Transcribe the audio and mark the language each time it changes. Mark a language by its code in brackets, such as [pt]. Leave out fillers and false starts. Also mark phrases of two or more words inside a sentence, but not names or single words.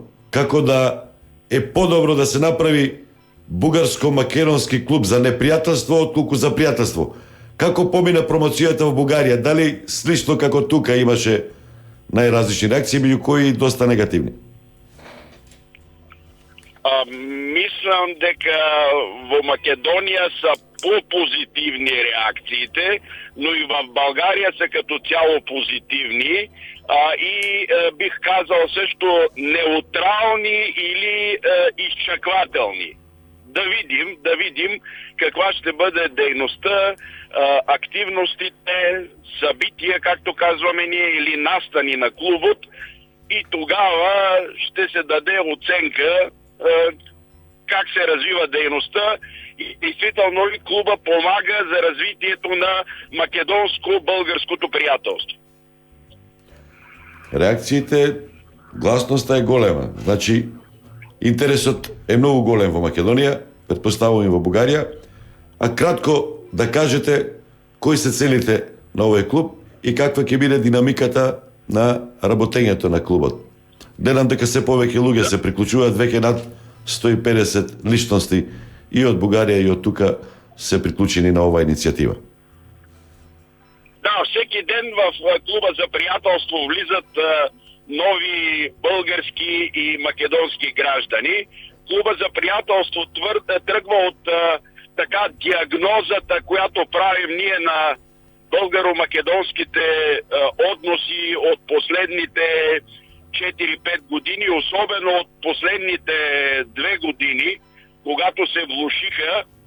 [mk] Како да е подобро да се направи бугарско-македонски клуб за непријателство отколку за пријателство. Како помина промоцијата во Бугарија? Дали слично како тука имаше најразлични реакции, меѓу кои доста негативни? Мислам дека во Македонија [bg] са по-позитивни реакциите, но и в Българија се като цяло позитивни и бих казал също неутрални или изчаквателни. Да видим каква ще бъде дейността, активностите, събития, както казваме ние, или настани на клубът, и тогава ще се даде оценка как се развива дейността и действително ли клуба помага за развитието на македонско-българското приятелство. [mk] Реакциите, гласноста е голема. Значи, интересот е многу голем во Македонија, претпоставувам и во Бугарија. А кратко да кажете кои се целите на овој клуб и каква ќе биде динамиката на работењето на клубот. Гледам дека се повеќе луѓе се приклучуваат, веќе над 150 личности и од Бугарија и од тука се приклучени на оваа иницијатива. [bg] Да, всеки ден в клуба за приятелство влизат нови български и македонски граждани. Клуба за приятелство тръгва от така диагнозата, която правим ние на българо-македонските односи от последните 4-5 години, особено от последните 2 години, когато се влушиха.